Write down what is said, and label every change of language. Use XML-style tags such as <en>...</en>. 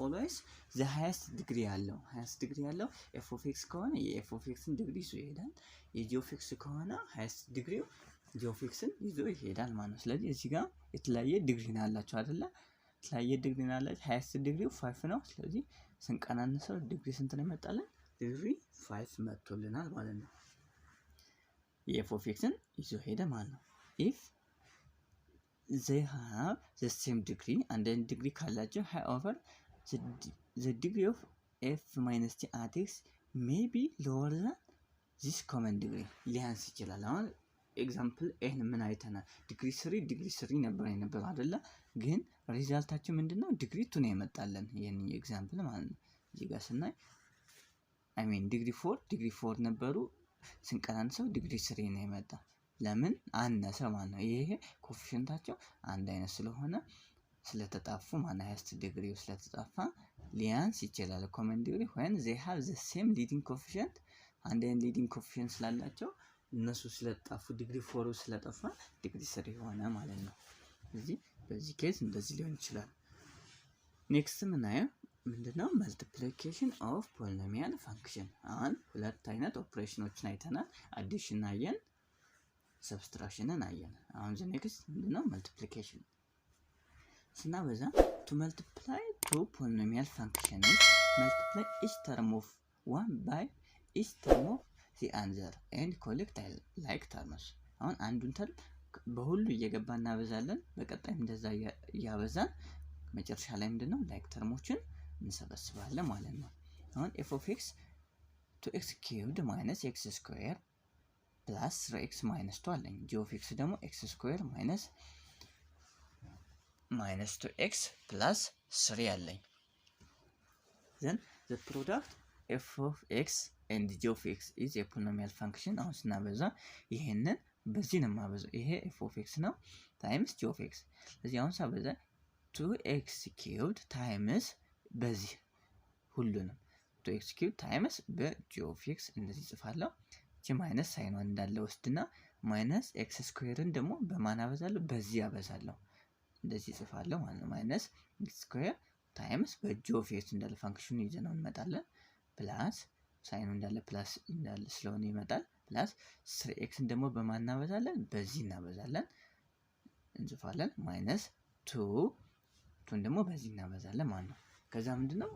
<en>always the highest degree</en> <am>ያለው f of x ከሆነ የf of x ዲግሪ ይዞ ይሄዳል። የg of x ከሆነ highest ዲግሪው g of x ይዞ ይሄዳል ማለት ነው። ስለዚህ እዚህ ጋር የተለያየ ዲግሪ ነው ያላቸው አይደለ? የተለያየ ዲግሪ ነው ያላቸው። highest ዲግሪው 5 ነው። ስለዚህ ስንቀናነሰው ዲግሪ ስንት ነው ይመጣልን? ዲግሪ 5 መጥቶልናል ማለት ነው። የf of x ይዞ ሄደ ማለት ነው።</am> <en>if they have the same degree and then degree</en> <am>ካላቸው</am> <en>however the degree of f minus g at x may be lower than this common degree</en> <am>ሊያንስ ይችላል። አሁን ኤግዛምፕል ይሄን ምን አይተናል? ዲግሪ 3 ነበር አይደለ? ግን ሪዛልታችን ምንድነው? ዲግሪ 2 ነው የመጣለን። ይሄን ኤግዛምፕል ማለት ነው። እዚህ ጋር ስናይ ዲግሪ 4 ነበሩ ስንቀናንሰው ዲግሪ 3 ነው የመጣ። ለምን አነሰ ማለት ነው። ይሄ ኮኤፊሺየንታቸው አንድ አይነት ስለሆነ ስለተጣፉ ማለት ሃይስት ዲግሪው ስለተጣፋ ሊያንስ ይችላል። ኮመን ዲግሪ</am> <en>when they have the same leading coefficient</en> <am>አንድ አይነት ሊዲንግ ኮኤፊሺየንት ስላላቸው እነሱ ስለተጣፉ ዲግሪ 4 ስለጠፋ ዲግሪ 3 ሆነ ማለት ነው። ስለዚህ በዚህ ኬዝ እንደዚህ ሊሆን ይችላል። ኔክስት ምናየው ምንድነው? መልቲፕሊኬሽን ኦፍ ፖሊኖሚያል ፋንክሽን። አሁን ሁለት አይነት ኦፕሬሽኖችን አይተናል። አዲሽን አየን፣ ሰብስትራክሽንን አየን። አሁን ዘ ኔክስት ምንድነው? መልቲፕሊኬሽን ስናበዛ</am> <en>to multiply two polynomial functions multiply each term of one by each term of the other and collect like terms።</en> <am>አሁን አንዱን ተርም በሁሉ እየገባን እናበዛለን። በቀጣይም እንደዛ ያበዛን መጨረሻ ላይ ምንድነው? ላይክ ተርሞችን እንሰበስባለን ማለት ነው። አሁን f of x</am> <en>2x cubed minus x square plus 3x minus 2</en> <am>አለኝ። g of x ደግሞ x square minus 2x plus 3 አለኝ።</am> <en>then the product f of x and g of x is a polynomial function።</en> <am>አሁን ስናበዛ ይሄንን በዚህ ነው ማበዛው። ይሄ f of x ነው times g of x። ስለዚህ አሁን ሳበዛ 2x cubed times በዚህ ሁሉንም 2x cubed times በg of x እንደዚህ ጽፋለሁ። እቺ ማይነስ ሳይኗን እንዳለ ወስድና ማይነስ x ስኩዌርን ደግሞ በማን አበዛለሁ? በዚህ አበዛለሁ። እንደዚህ ጽፋለሁ ማለት ነው። ማይነስ x ስኩዌር ታይምስ በg of x እንዳለ ፋንክሽኑ ይዘነው እንመጣለን። ፕላስ ሳይኑ እንዳለ ፕላስ እንዳለ ስለሆነ ይመጣል። ፕላስ 3x ደግሞ በማን እናበዛለን? በዚህ እናበዛለን እንጽፋለን። ማይነስ 2 ደግሞ በዚህ እናበዛለን ማለት ነው። ከዛ ምንድነው?</am>